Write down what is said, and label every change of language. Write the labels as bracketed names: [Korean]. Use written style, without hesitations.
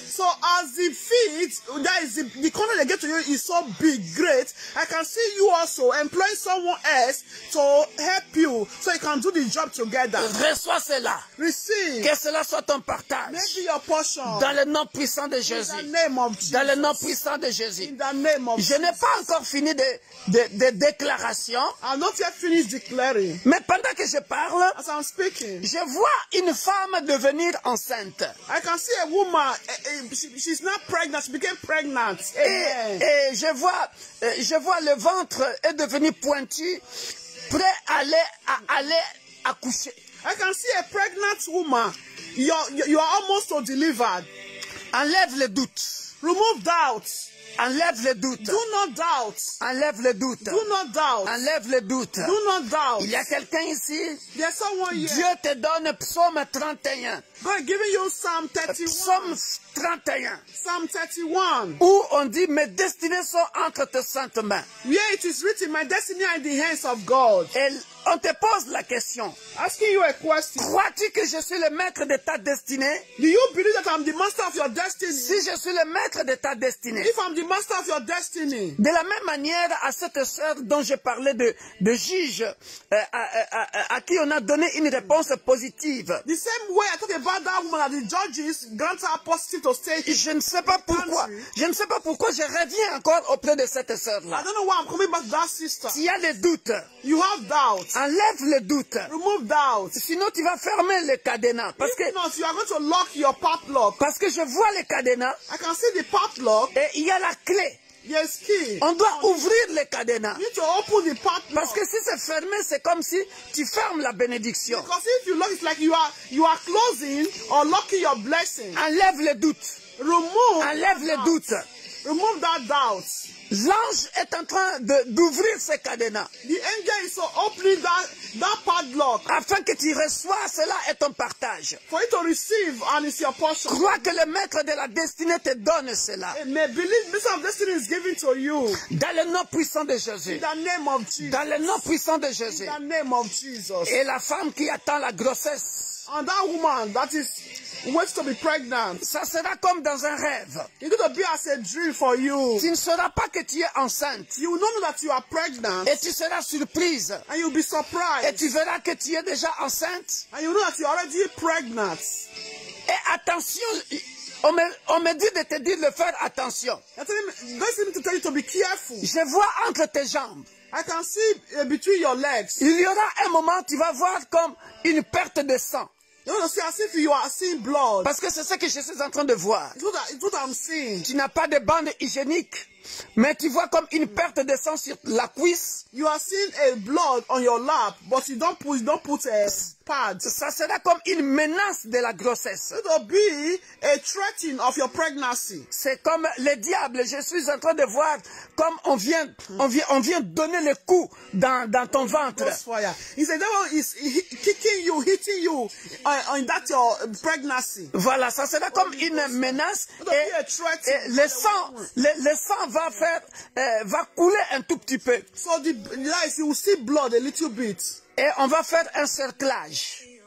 [English] So as the feet, that is the contract they get to you is so big, great. I can see you also employing someone else to help you so you can do the job together. [French] Reçois cela. [English] Receive. [French] Que cela soit ton partage. [English] Make your portion. [French] Dans le nom puissant de Jésus. [English] In the name of Jesus. [French] Dans le nom puissant de Jésus. [English] In the name of [French] Je n'ai pas encore fini de déclarations. [English] I'm not yet finished declaring. [French] Mais pendant que je parle, [English] as I'm speaking, [French] je vois une femme devenir enceinte. [English] I can see a woman. She's not pregnant. She became pregnant. [French] Et je vois le ventre est devenu pointu, prêt à aller accoucher. [English] I can see a pregnant woman. You are almost to delivered. [French] Enlève le doute. [English] Remove doubts. [French] Enlève le doute. [English] Do not doubt. [French] Enlève le doute. [English] Do not doubt. [French] Enlève le doute. [English] Do not doubt. [French] Il y a quelqu'un ici. [English] There's someone here. [French] Dieu te donne Psaume 31. [English] God giving you Psalm 31. [French] Psaume 31. [English] Psalm 31. [French] Où on dit mes destinées sont entre tes saintes mains. [English] Where it is written, my destiny are in the hands of God. [French] Et on te pose la question. [English] Asking you a question. [French] Crois-tu que je suis le maître de ta destinée? [English] Do you believe that I'm the master of your destiny? [French] Si je suis le maître de ta destinée. [English] If I'm the master of your destiny. [French] De la même manière à cette sœur dont je parlais de juge à qui on a donné une réponse positive. [English] The same way I talked about that woman that the judges grant her positive to stay. [French] Je ne sais pas pourquoi. Je ne sais pas pourquoi je reviens encore auprès de cette sœur-là. [English] I don't know why I'm coming back to that sister. [French] S'il y a des doutes. [English] You have doubts. [French] Enlève le doute. [English] Remove doubts. [French] Sinon tu vas fermer le cadenas. Parce que [English] you are going to lock your padlock. [French] Parce que je vois le cadenas. [English] I can see the padlock. [French] Et il y a la clé. [English] Yes, key. [French] On doit ouvrir les cadenas. [English] You need to open the padlock. [French] Parce que si c'est fermé, c'est comme si tu fermes la bénédiction. [English] Because if you lock, it's like you are closing or locking your blessing. [French] Enlève les doutes. Enlève les doutes. [English] Remove that doubt. [French] L'ange est en train d'ouvrir ces cadenas. [English] The angel is opening that padlock. [French] Afin que tu reçois cela et ton partage. [English] For you to receive and it's your portion. [French] Crois que le maître de la destinée te donne cela. [English] May believe this of destiny is given to you. [French] Dans le nom puissant de Jésus. [English] In the name of Jesus. [French] Dans le nom puissant de Jésus. [English] In the name of Jesus. [French] Et la femme qui attend la grossesse. [English] And that woman that is waits to be pregnant. [French] Ça sera comme dans un rêve. [English] It's going to be as a dream for you. [French] Tu ne sauras pas que tu es enceinte. [English] You will not know that you are pregnant. [French] Et tu seras surprise. [English] And you'll be surprised. [French] Et tu verras que tu es déjà enceinte. [English] And you know that you're already pregnant. [French] Et attention, on me dit de te dire de faire attention. [English] God seems to tell you to be careful. [French] Je vois entre tes jambes. [English] I can see between your legs. [French] Il y aura un moment, tu vas voir comme une perte de sang. [English] You know, see, as if you are seeing blood. [French] Parce que c'est ce que je suis en train de voir. [English] It's what I'm seeing. [French] Tu n'as pas de bande hygiénique, mais tu vois comme une perte de sang sur la cuisse. [English] You are seeing a blood on your lap, but you don't put a pad. [French] Ça sera comme une menace de la grossesse. [English] It will be a threatening of your pregnancy. [French] C'est comme le diable. Je suis en train de voir comme on vient donner le coup dans ton ventre. [English] He said, devil is kicking you, hitting you on that your pregnancy. [French] Voilà, ça sera comme une menace et le sang va couler un tout petit peu. [English] So you will see blood a little bit. [French] Et on va faire un cerclage.